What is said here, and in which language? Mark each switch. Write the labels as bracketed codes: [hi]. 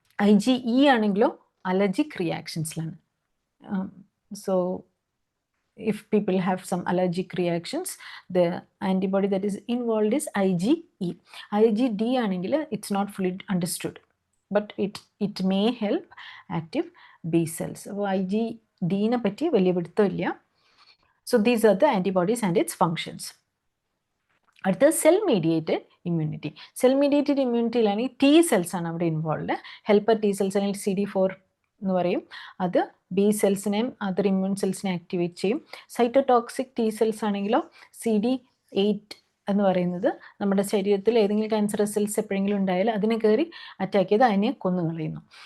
[ml] IgE ആണെങ്കിലോ allergic റിയാക്ഷൻസിലാണ്. [en] So if people have some allergic reactions, the antibody that is involved is IgE. IgD ആണെങ്കിൽ it's not fully understood, but it may help active B cells. [ml] അപ്പോൾ IgD നെ പറ്റി വലിയ പിടുത്തമില്ല. [en] So these are the antibodies and its functions. [ml] അടുത്തത് cell mediated immunity. Cell mediated ഇമ്മ്യൂണിറ്റിയിലാണെങ്കിൽ T cells ആണ് അവിടെ involve. Helper T cells അല്ലെങ്കിൽ CD4 എന്ന് പറയും. അത് ബി സെൽസിനെയും അതർ ഇമ്മ്യൂൺ സെൽസിനെ ആക്ടിവേറ്റ് ചെയ്യും. സൈറ്റോടോക്സിക് T സെൽസ് ആണെങ്കിലോ CD8 എന്ന് പറയുന്നത് നമ്മുടെ ശരീരത്തിൽ ഏതെങ്കിലും ക്യാൻസറസ് സെൽസ് എപ്പോഴെങ്കിലും ഉണ്ടായാൽ അതിനെ കയറി അറ്റാക്ക് ചെയ്ത് അതിനെ കൊന്നുകളയുന്നു.